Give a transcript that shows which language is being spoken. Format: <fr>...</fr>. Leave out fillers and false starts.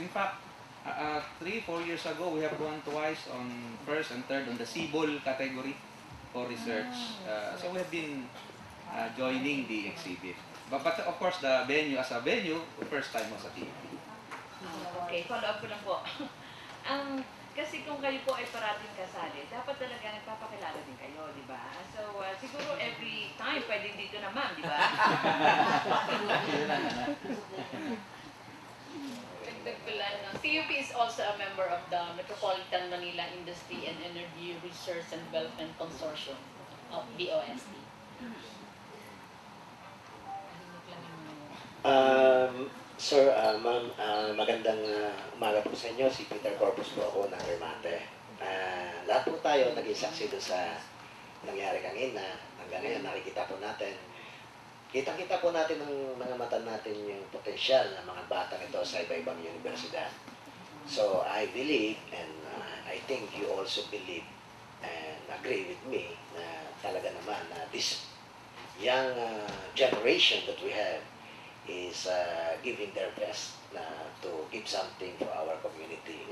<en>In fact, 3-4 years ago, we have won twice on first and third on the CBOL category for research. So we have been joining the exhibit. But of course, the venue as a venue, the first time was at TUP.</en> <tl>Okay, follow up ko lang po. Kasi kung kayo po ay parating kasali, dapat talaga nagpapakilala din kayo, di ba? So, siguro every time, pwede dito naman, di ba?</tl> <en>TUP is also a member of the Metropolitan Manila Industry and Energy Research and Development Consortium of DOST.</en> <tl>Sir, ma'am, magandang umaga po sa inyo. Si Peter Corpus po ako ng Remate. Lahat po tayo naging saksi doon sa nangyari kanina. Hanggang ngayon nakikita po natin. Kitang-kita po natin ng mga mata natin yung potensyal ng mga batang ito sa iba-ibang universidad.</tl> <en>So I believe, and I think you also believe and agree with me</en> <tl>na talaga naman na</tl> <en>this young generation that we have is giving their best to give something for our community.</en>